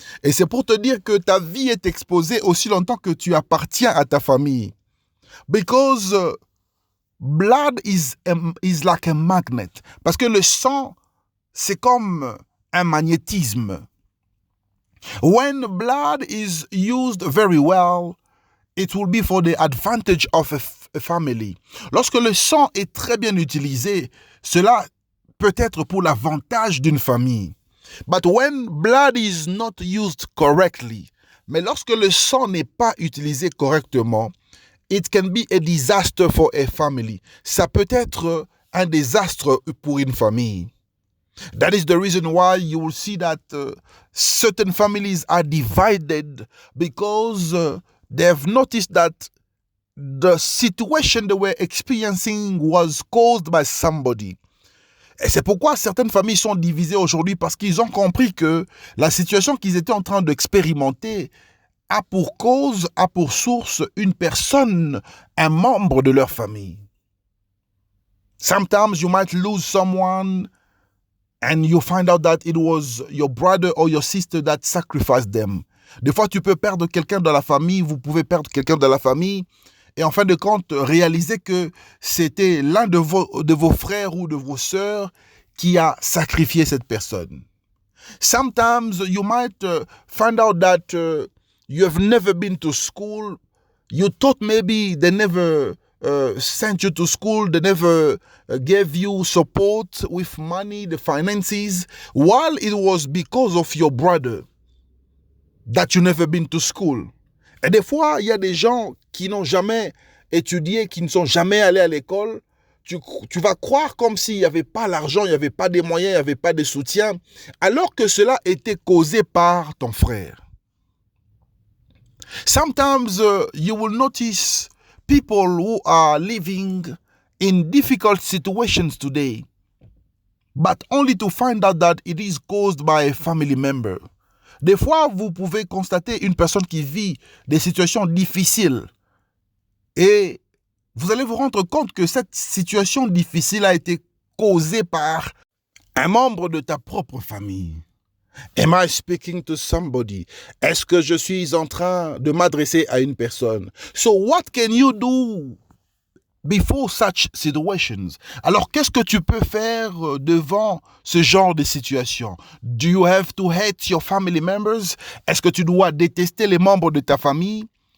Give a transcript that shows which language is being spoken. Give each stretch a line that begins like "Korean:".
French: Et c'est pour te dire que ta vie est exposée aussi longtemps que tu appartiens à ta famille.
English: Because blood is like a magnet.
French: Parce que le sang, c'est comme un magnétisme.
English: When blood is used very well, it will be for the advantage of a family.
French: Lorsque le sang est très bien utilisé, cela peut être pour l'avantage d'une famille.
English: But when blood is not used correctly,
French: mais lorsque le sang n'est pas utilisé correctement,
English: it can be a disaster for a family.
French: Ça peut être un désastre pour une famille.
English: That is the reason why you will see that certain families are divided because they've noticed that the situation they were experiencing was caused by somebody.
French: Et c'est pourquoi certaines familles sont divisées aujourd'hui, parce qu'ils ont compris que la situation qu'ils étaient en train d'expérimenter a pour cause, a pour source une personne, un membre de leur famille.
English: Sometimes you might lose someone and you find out that it was your brother or your sister that sacrificed them.
French: Des fois, tu peux perdre quelqu'un dans la famille, vous pouvez perdre quelqu'un dans la famille, et en fin de compte, réaliser que c'était l'un de vos frères ou de vos sœurs qui a sacrifié cette personne.
English: Sometimes you might find out that you have never been to school. You thought maybe they never sent you to school, they never gave you support with money, the finances, while it was because of your brother that you never been to school.
French: Et des fois, il y a des gens qui n'ont jamais étudié, qui ne sont jamais allés à l'école. Tu vas croire comme s'il n'y avait pas l'argent, il n'y avait pas des moyens, il n'y avait pas de soutien, alors que cela était causé par ton frère.
English: Sometimes you will notice people who are living in difficult situations today, but only to find out that it is caused by a family member.
French: Des fois, vous pouvez constater une personne qui vit des situations difficiles et vous allez vous rendre compte que cette situation difficile a été causée par un membre de ta propre famille.
English: Am I speaking to somebody?
French: Est-ce que je suis en train de m'adresser à une personne?
English: So what can you do before such situations?
French: Alors, qu'est-ce que tu peux faire devant ce genre de situation?
English: Do you have to hate your family members?
French: Est-ce que tu dois détester les membres de ta famille?